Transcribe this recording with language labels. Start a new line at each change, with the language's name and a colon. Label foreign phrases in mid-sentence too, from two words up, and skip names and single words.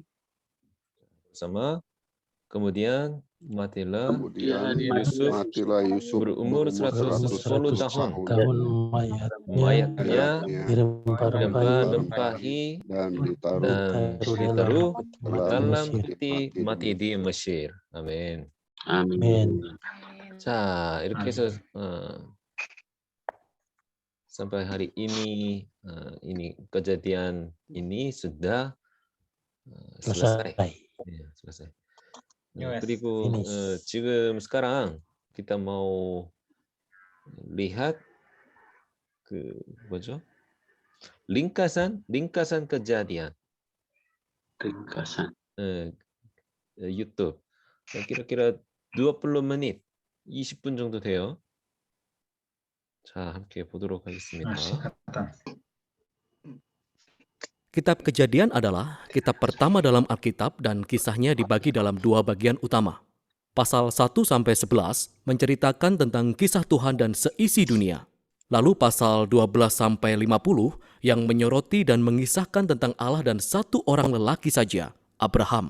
Indonesian: Sama. Kemudian matilah Yusuf berumur 110 tahun. Mayatnya dirempah-rempahi dan ditaruh dalam peti mati di Mesir.
Korean: 아멘. 아멘. 자, 이렇게 해서
Indonesian: sampai hari ini kejadian ini sudah selesai. Ya, selesai.
Korean: 그리고 지금
Indonesian: sekarang kita mau lihat 뭐죠? ringkasan kejadian. Ringkasan. YouTube. kira-kira 20 menit,
Korean: 20분 정도 돼요. 자, 함께 보도록 하겠습니다.
Indonesian: Kitab Kejadian adalah kitab pertama dalam Alkitab dan kisahnya dibagi dalam dua bagian utama. Pasal 1-11 menceritakan tentang kisah Tuhan dan seisi dunia. Lalu pasal 12-50 yang menyoroti dan mengisahkan tentang Allah dan satu orang lelaki saja, Abraham.